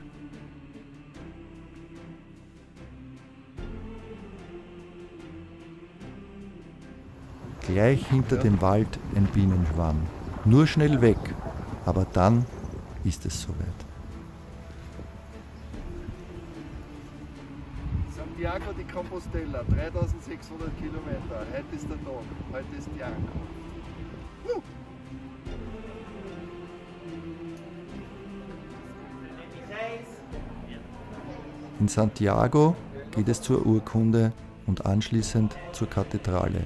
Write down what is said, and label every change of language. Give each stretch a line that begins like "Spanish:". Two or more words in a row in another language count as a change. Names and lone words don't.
German: Gleich hinter dem Wald ein Bienenschwarm. Nur schnell weg, aber dann ist es soweit. Santiago de Compostela, 3600 Kilometer. Heute ist der Tag, heute ist die Ankunft. In Santiago geht es zur Urkunde und anschließend zur Kathedrale.